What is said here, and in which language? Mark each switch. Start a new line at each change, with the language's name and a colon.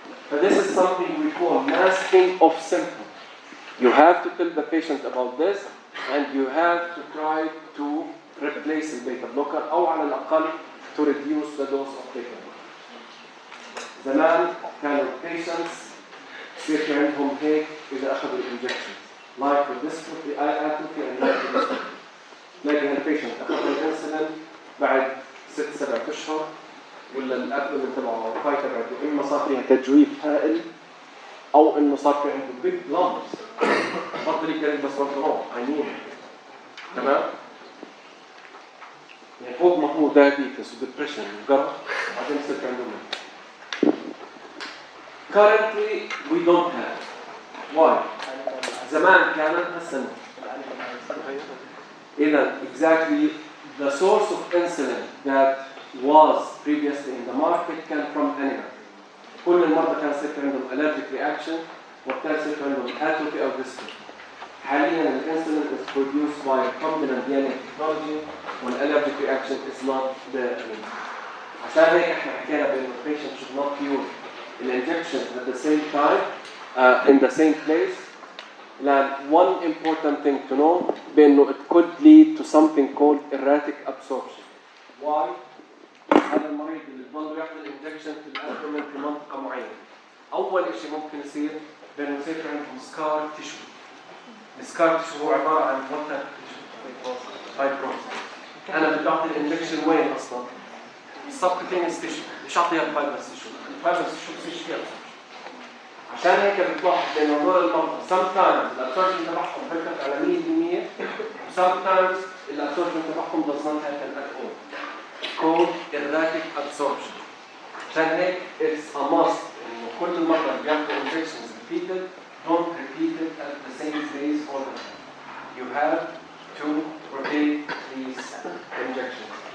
English: فthis is something we call masking of symptoms. You have to tell the patient about this and you have to try to replace the beta blocker
Arabic: أو على الأقل
English: to reduce the dose of beta blocker.
Arabic: زمان كانوا patients يصير في عندهم هيك إذا أخذوا injections
English: like dystrophy, atrophy and dystrophy.
Arabic: تلاقي هالبيشنت أخذ الانسولين بعد 6-7 أشهر ولا الأبدومين تبعه الفاي تبعته إما صار فيها تجويف هائل أو إنه صار في عنده
English: big lumps.
Arabic: بطل يكلم بس برضه عينين. تمام؟ يعني فوق ما هو diabetes وديبريشن وقرف بعدين يصير عندهم.
English: Currently we don't have. Why?
Arabic: زمان كانت هسه.
English: إذا exactly the source of insulin that was previously in the market came from animals.
Arabic: كل المرضى كان يصير عندهم allergic reaction وكان يصير عندهم atrophy أو dystrophy. حاليا الانسولين
English: is produced by recombinant DNA technology والallergic reaction is not there anymore.
Arabic: عشان هيك احنا حكينا بأنه
English: patient should not use injection at the same time in the same place. One important thing to know بأنه it could lead to something called erratic absorption. Why?
Arabic: هذا المريض اللي بضل ياخذ الانجكشن في الابدومين في منطقة معينة. أول شيء ممكن يصير بأنه يصير عندهم سكار تيشو. السكار تيشو هو عبارة عن وتر فايبروز. أنا بدي أعطي الانجكشن وين أصلاً؟ السبكوتينيوس تيشو. مش أعطيها الفايبرس تيشو. الفايبرس تيشو بصير فيها. عشان هيك بتلاحظ إنه هذول المرضى sometimes الابسوربشن تبعهم بيرفكت على 100% sometimes الابسوربشن تبعهم
English: does not happen at all. called erratic absorption.
Arabic: عشان هيك
English: it's a must إنه
Arabic: كل المرضى اللي بياخذوا
English: injections repeated don't repeat it at the same place all the time. You have to rotate these injections.